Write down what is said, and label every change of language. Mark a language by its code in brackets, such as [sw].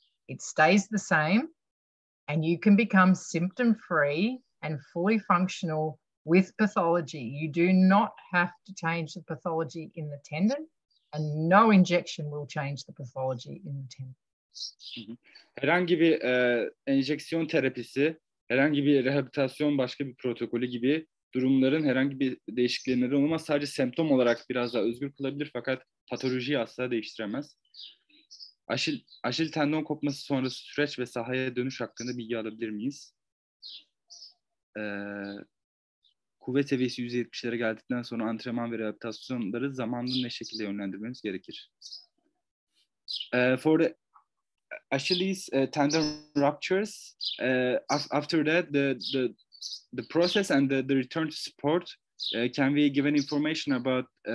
[en] It stays the same, and you can become symptom-free and fully functional with pathology. You do not have to change the pathology in the tendon, and no injection will change the pathology in the tendon. [tr] Herhangi bir enjeksiyon terapisi, herhangi bir rehabilitasyon, başka bir protokolü gibi durumların herhangi bir değişikliğine neden olmaz. Sadece semptom olarak biraz daha özgür kılabilir fakat patolojiyi asla değiştiremez. Aşil tendon kopması sonrası süreç ve sahaya dönüş hakkında bilgi alabilir miyiz? Kuvvet seviyesi %70'lere geldikten sonra antrenman ve rehabilitasyonları zamanla ne şekilde yönlendirmemiz gerekir? [en] For the Achilles tendon ruptures, after that the process and the return to sport, can we give an information about